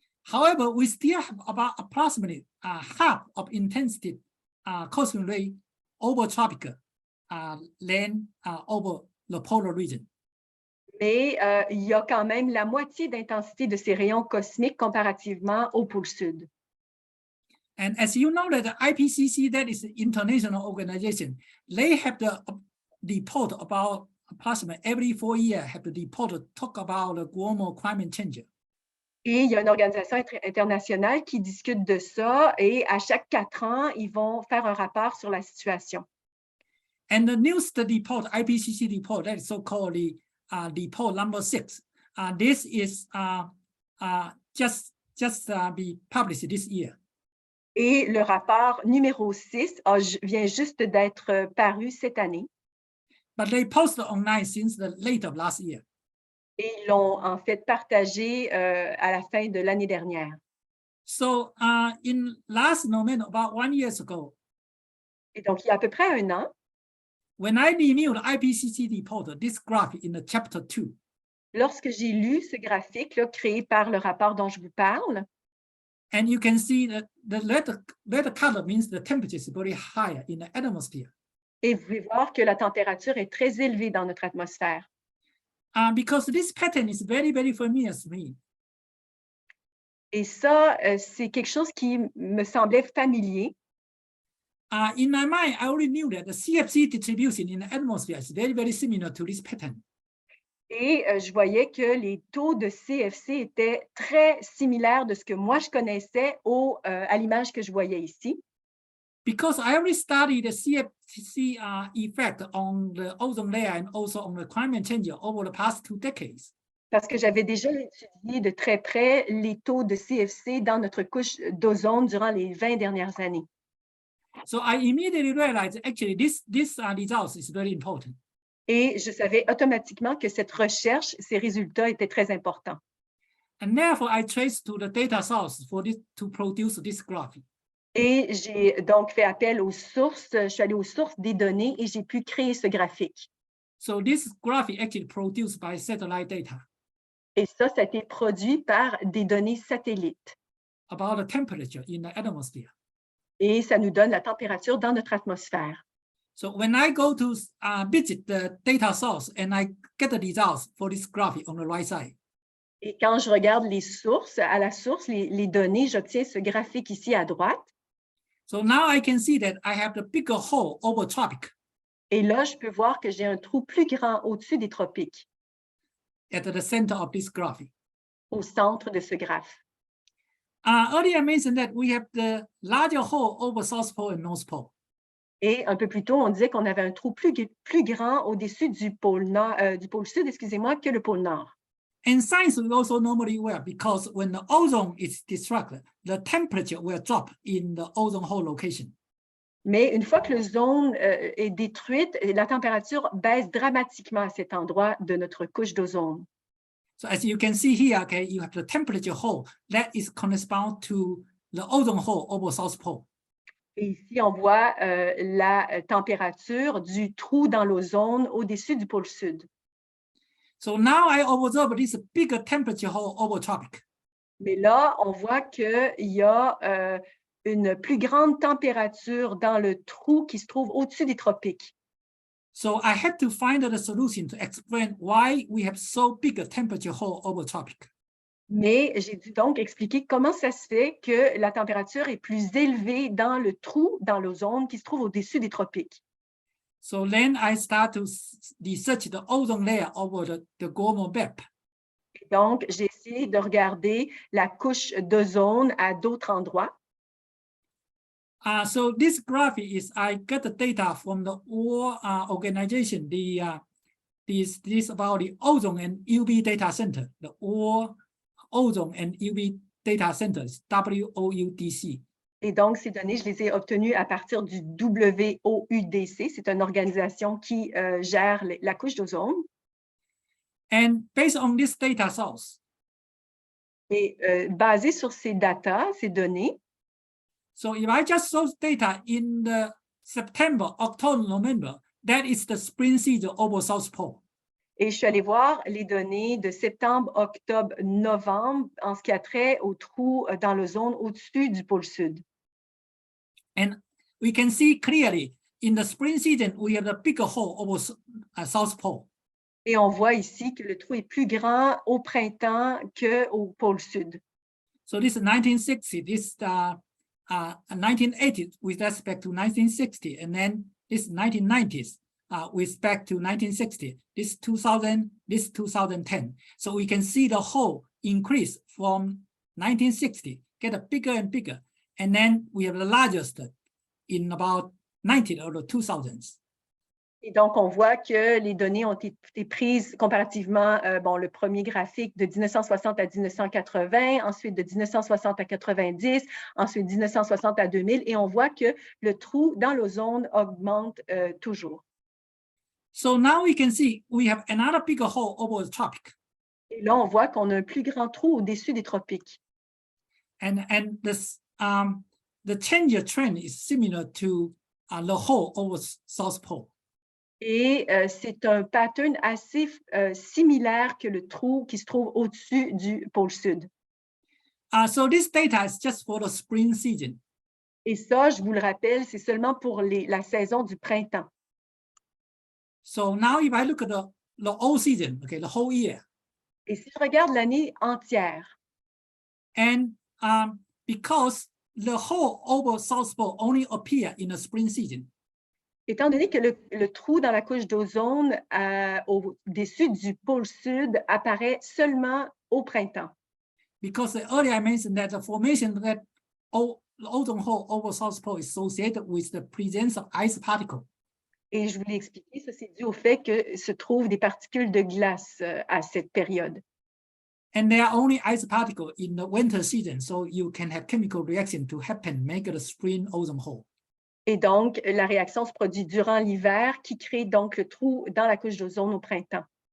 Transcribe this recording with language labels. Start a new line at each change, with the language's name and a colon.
English: However, we still have about approximately half of intensity cosmic ray over tropic than over the polar region.
French: Mais il y a quand même la moitié d'intensité de ces rayons cosmiques comparativement au pôle sud.
English: And as you know, that the IPCC, that is the international organization, they have the report about approximately every 4 years have the report to talk about the global climate change.
French: Et il y a une organisation internationale qui discute de ça et à chaque 4 ans, ils vont faire un rapport sur la situation.
English: And the newest report, IPCC report, that is so-called the report number 6. This is just be published this year.
French: Et le rapport numéro 6 vient juste d'être paru cette année.
English: But they posted online since the late of last year.
French: Et ils l'ont en fait partagé à la fin de l'année dernière.
English: So in last November, about 1 year ago,
French: Et donc, il y a à peu près 1 an,
English: when I reviewed the IPCC report, this graph in the chapter 2,
French: lorsque j'ai lu ce graphique là, créé par le rapport dont je vous parle,
English: and you can see that the red color means the temperature is very high in the atmosphere.
French: et vous pouvez voir que la température est très élevée dans notre atmosphère.
English: Because this pattern is very, very familiar to me.
French: Et ça, c'est quelque chose qui me semblait familier.
English: In my mind, I already knew that the CFC distribution in the atmosphere is very, very similar to this pattern.
French: Et je voyais que les taux de CFC étaient très similaires de ce que moi je connaissais à l'image que je voyais ici.
English: Because I already studied the CFC effect on the ozone layer and also on the climate change over the past 2 decades.
French: Parce que j'avais déjà étudié de très près les taux de CFC dans notre couche d'ozone durant les 20 dernières années.
English: So I immediately realized actually this result is very important.
French: Et je savais automatiquement que cette recherche, ces résultats étaient très importants.
English: And therefore, I traced to the data source to produce this graph.
French: Et j'ai donc fait appel aux sources, je suis allée aux sources des données et j'ai pu créer ce graphique.
English: So this graph actually produced by satellite data
French: Et ça a été produit par des données satellites.
English: about the temperature in the atmosphere.
French: Et ça nous donne la température dans notre atmosphère.
English: So when I go to visit the data source and I get the results for this graph on the right side.
French: Et quand je regarde les sources, à la source, les données, j'obtiens ce graphique ici à droite.
English: So now I can see that I have the bigger hole over tropic.
French: Et là, je peux voir que j'ai un trou plus grand au-dessus des tropiques,
English: At the center of this graph.
French: au centre de ce graphe.
English: Earlier I mentioned that we have the larger hole over South Pole and North Pole.
French: Et un peu plus tôt, on disait qu'on avait un trou plus grand au-dessus du pôle sud, excusez-moi, que le pôle nord.
English: And science will also normally aware because when the ozone is destructed, the temperature will drop in the ozone hole location.
French: Mais une fois que l'ozone est détruite, la température baisse dramatiquement à cet endroit de notre couche d'ozone.
English: So as you can see here, okay, you have the temperature hole that is correspond to the ozone hole over South Pole.
French: Et ici, on voit la température du trou dans l'ozone au-dessus du pôle sud.
English: So now I observe this bigger temperature hole over tropic.
French: Mais là, on voit qu'il y a une plus grande température dans le trou qui se trouve au-dessus des tropiques.
English: So I had to find the solution to explain why we have so big a temperature hole over tropic.
French: Mais j'ai dû donc expliquer comment ça se fait que la température est plus élevée dans le trou, dans l'ozone qui se trouve au-dessus des tropiques.
English: So then I start to research the ozone layer over the global map.
French: Et donc, j'ai essayé de regarder la couche d'ozone à d'autres endroits.
English: So this graph is I get the data from the all organization. This about the ozone and UV data center. The all ozone and UV data centers, WOUDC.
French: Et donc, ces données, je les ai obtenues à partir du WOUDC. C'est une organisation qui gère la couche d'ozone.
English: And based on this data source,
French: Et basé sur ces data, ces données,
English: so if I just show data in the September, October, November, that is the spring season over South Pole.
French: et je suis allée voir les données de septembre, octobre, novembre en ce qui a trait aux trous dans l'ozone au-dessus du pôle sud.
English: And we can see clearly in the spring season, we have a bigger hole over South Pole.
French: Et on voit ici que le trou est plus grand au printemps qu'au pôle sud.
English: So this is 1960, this 1980 with respect to 1960, and then this 1990s with respect to 1960, this 2000, this 2010. So we can see the hole increase from 1960, get a bigger and bigger. And then we have the largest in about 90 or the 2000s.
French: Et donc, on voit que les données ont été prises comparativement, le premier graphique de 1960 à 1980, ensuite de 1960 à 90, ensuite 1960 à 2000, et on voit que le trou dans l'ozone augmente toujours.
English: So now we can see we have another bigger hole over the tropic.
French: Et là, on voit qu'on a un plus grand trou au-dessus des tropiques.
English: And this, the change trend is similar to the hole over South Pole.
French: Et c'est un pattern assez similaire que le trou qui se trouve au-dessus du pôle sud.
English: So this data is just for the spring season.
French: Et ça, je vous le rappelle, c'est seulement pour la saison du printemps.
English: So now if I look at the whole season, okay, the whole year.
French: Et si je regarde l'année entière,
English: And because the hole over South Pole only appear in the spring season,
French: étant donné que le trou dans la couche d'ozone au-dessus du pôle sud apparaît seulement au printemps.
English: because earlier I mentioned that the formation that the ozone hole over South Pole is associated with the presence of ice particles.
French: Et je vous l'ai expliqué, ça c'est dû au fait que se trouvent des particules de glace à cette période.
English: And there are only ice particles in the winter season, so you can have chemical reaction to happen, make the spring ozone hole.
French: Et donc, la réaction se produit durant l'hiver qui crée donc le trou dans la couche d'ozone au printemps.